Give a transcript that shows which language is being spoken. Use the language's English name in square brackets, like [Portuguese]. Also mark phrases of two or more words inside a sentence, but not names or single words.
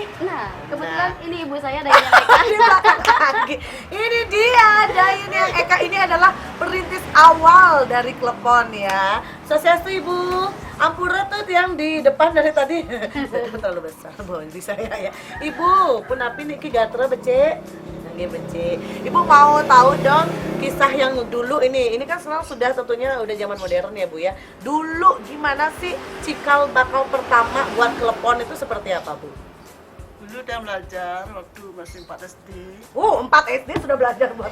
[Indonesian] Nah, kebetulan ini ibu saya dari Amerika. Di belakang Anggi. Ini dia Dayun yang Eka, ini adalah perintis awal dari klepon ya. [Balinese] Sosiastu Ibu. [Indonesian] Ampura tuh yang di depan dari tadi terlalu besar di saya ya. Ibu, [Balinese] punapi niki gatra becek. Nggih becek. [Indonesian] Ibu mau tahu dong kisah yang dulu ini kan sekarang sudah tentunya udah zaman modern ya Bu ya. Dulu gimana sih cikal bakal pertama buat klepon itu seperti apa Bu? Dulu dia belajar waktu masih 4 SD. 4 SD sudah belajar buat